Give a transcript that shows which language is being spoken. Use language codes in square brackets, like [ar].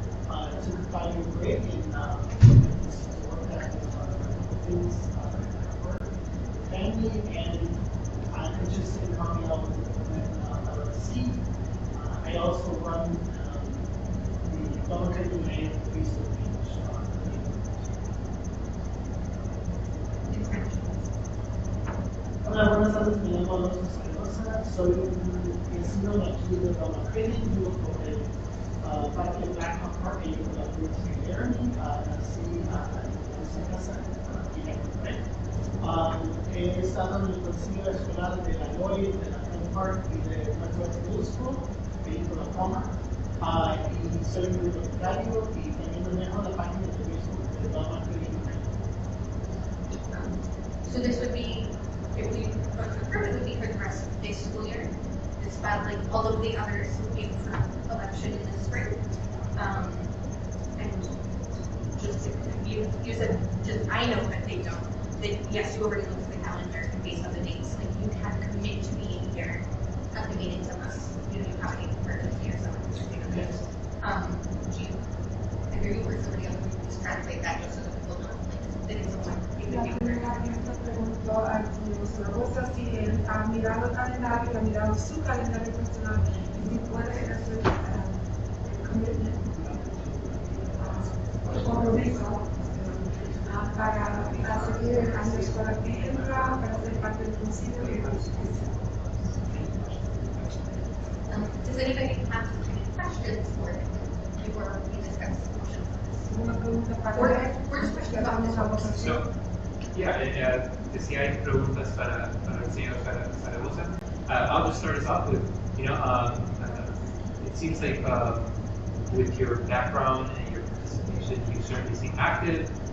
[en] I took a 5-year break and worked at things work, family, and I'm interested in coming out with LSC. I also run the Monterrey United Facebook page. [es] Hola, buenas tardes, me llamo Alonso Espinosa, soy un vecino de aquí de Monterrey, vivo por el Parque Blackhawk Park, y por la Cruz de Jeremy, nací en esa casa, aquí en Monterrey. He estado en el consejo escolar de la Lloyd, de la College Park y de Northwest Middle School, de Oklahoma, y soy un bibliotecario y también manejo la página de Facebook de Monterrey. [en] So this would be, if we vote to approve, it would be for the rest of this school year. It's about like all of the others would be for election in the spring. And just if you said, just, I know that they don't, that yes, you already looked at the calendar and based on the dates, like you can commit to being here at the meetings unless, you have any emergency or something. Yes. Do you, I hear you or somebody else, just translate that just so that people know, like, that it's someone. [es] La primera gente preguntó al señor Zaragoza si él ha mirado el calendario, ha mirado su calendario personal y si puede hacer el commitment, compromiso para seguir el año escolar que entra, para ser parte del principio y del servicio. [en] Does anybody have any questions for him before we discuss the motion? [es] Una pregunta para [en] Or [es] él. [en] just questions about this one? So, yeah, [es] si hay preguntas para el señor Zaragoza, [en] I'll just start us off with, it seems like with your background and your participation, you certainly seem active.